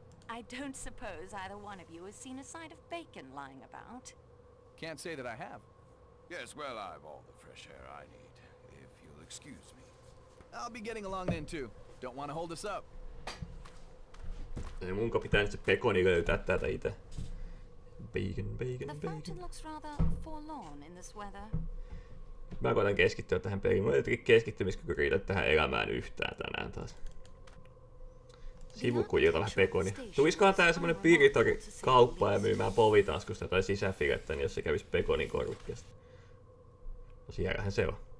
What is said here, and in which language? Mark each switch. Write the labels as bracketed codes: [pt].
[en] I don't suppose either one of you has seen a side of bacon lying about. Can't say that I have. Yes, well, I've all the fresh air I need, if you'll excuse me. I'll be getting along then too. Don't want to hold us up. [fi] Ei munko pitää nyt se pekoni löytää täältä ite. [en] Bacon. The fountain looks rather forlorn in this weather. [fi] Mä koitan keskittyä tähän peliin. Mulla ei jotenkin keskittymiskyky riitä tähän elämään yhtään tänään taas. Sivukujilta vähän pekoni. Tuliskohan tää semmonen piritori kauppaan ja myymään povitaskusta tai sisäfilettä, niin jos se kävis pekonin korvikkeesta. No siellähän se on.